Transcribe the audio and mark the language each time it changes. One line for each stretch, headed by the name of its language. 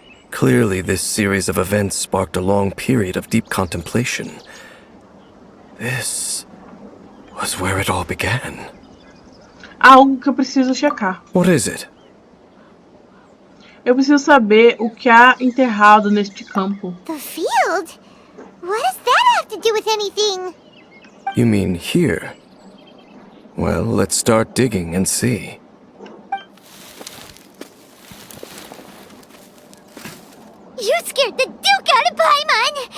English: Clearly, this series of events sparked a long period of deep contemplation. This was where it all began.
Portuguese: Há algo que eu preciso checar.
English: What is it?
Portuguese: Eu preciso saber o que há enterrado neste campo.
English: The field? What does that have to do with anything? You mean here? Well, let's start digging and see. You scared the Duke out of Paimon!